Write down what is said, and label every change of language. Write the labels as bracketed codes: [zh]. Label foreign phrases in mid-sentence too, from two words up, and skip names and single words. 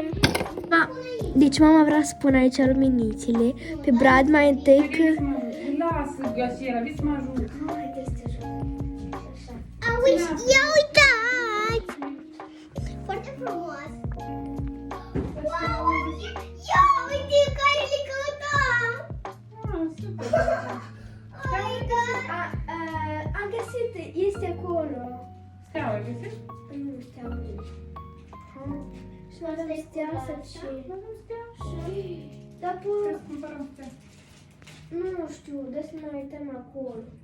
[ro] Deci mama vrea să pun aici luminițele pe brad mai întâi că... Lasă, Gasiera, vii să mă ajut. Auzi, ia uitați! Foarte frumos. Wow, ia uite care le căutam! [en] Oh my god! [ro] Am găsit, este acolo. Steaua, ai găsit? Nu știu. Și mai avem stea să și... Dar Trebuie să cumpărăm stea. nu știu, de să ne uităm acolo.